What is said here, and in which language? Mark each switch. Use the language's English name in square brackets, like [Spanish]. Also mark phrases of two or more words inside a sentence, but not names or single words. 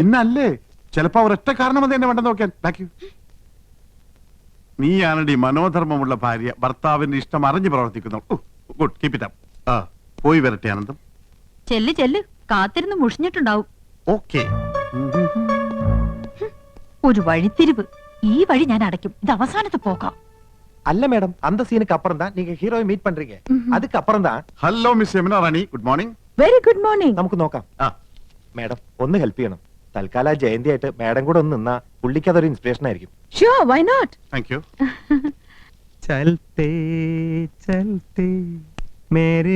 [Malayalam] ഇന്നല്ലേ ചിലപ്പോ ഒരൊറ്റ കാരണം അത് എന്നെ വേണ്ട നോക്കാൻ ബാക്കി നീയാണടി മനോധർമ്മമുള്ള ഭാര്യ ഭർത്താവിന്റെ ഇഷ്ടം അറിഞ്ഞു പ്രവർത്തിക്കുന്നു [English] good keep it up [Malayalam] പോയി വരട്ടെ ആനന്ദം ചെല്ല് കാത്തിരുന്ന് മുഷിഞ്ഞിട്ടുണ്ടാവും ഓക്കെ ഒരു വഴിത്തിരിവ് ഈ വഴി ഞാൻ അടയ്ക്കും ഇത് അവസാനത്തെ പോക്കാം [Tamil] அல்ல மேடம் அந்த சீனுக்கு அப்புறம் தான் நீங்க ஹீரோவை மீட் பண்றீங்க அதுக்கு அப்புறம் தான் [English] hello miss Yamuna Rani good morning very good morning [Malayalam] നമുക്ക് നോക്കാം മേഡം ഒന്ന് ഹെൽപ്പ് ചെയ്യണം തൽക്കാലം ജയന്തി ആയിട്ട് മേഡം കൂടെ ഒന്ന് നിന്നാ പുള്ളിക്ക് അതൊരു ഇൻസ്പിറേഷൻ ആയിരിക്കും [English] sure why not thank you [Hindi] चलते चलते मेरे